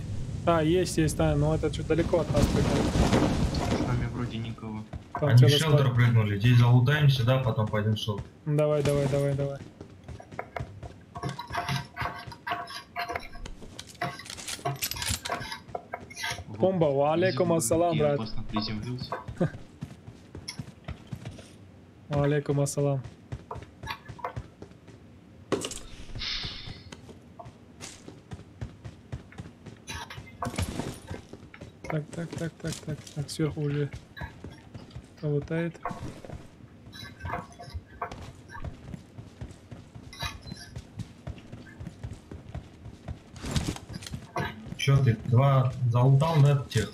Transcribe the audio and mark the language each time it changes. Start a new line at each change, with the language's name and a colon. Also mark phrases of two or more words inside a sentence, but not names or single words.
Russian: А, есть, да, но это чуть далеко от нас прыгнули. С нами вроде никого. Там Они в целый шелтер склад. прыгнули. Здесь залутаем сюда, потом пойдем в шелтер. Давай. Бомба,
Arabic: وعليكم السلام,
Russian: Я брат. опасно приземлился.
Arabic: وعليكم السلام.
Russian: Так, сверху уже лутает. Чё ты, два залутал, да, тех?